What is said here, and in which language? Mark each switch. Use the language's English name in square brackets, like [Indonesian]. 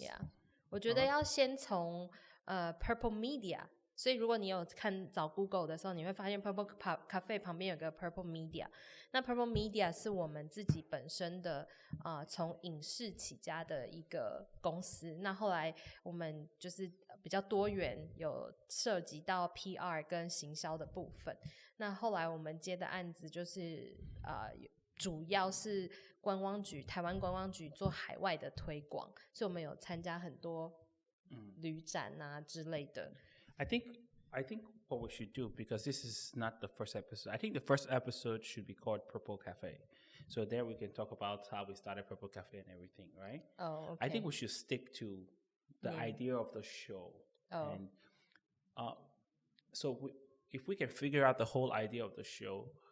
[Chinese] Yeah， 我觉得要先从Purple Media。所以如果你有找 Google 的时候，你会发现 Purple Cafe 旁边有个 Purple Media。那 Purple Media 是我们自己本身的从影视起家的一个公司。那后来我们就是比较多元，有涉及到 PR 跟行销的部分。那后来我们接的案子就是主要是台湾观光局做海外的推广，所以我们有参加很多旅展啊之类的。 [English] I think what we should do, because this is not the first episode, I think the first episode should be called Purple Cafe. So there we can talk about how we started Purple Cafe and everything, right? Oh, okay. I think we should stick to the idea of the show. Oh. And so if we can figure out the whole idea of the show,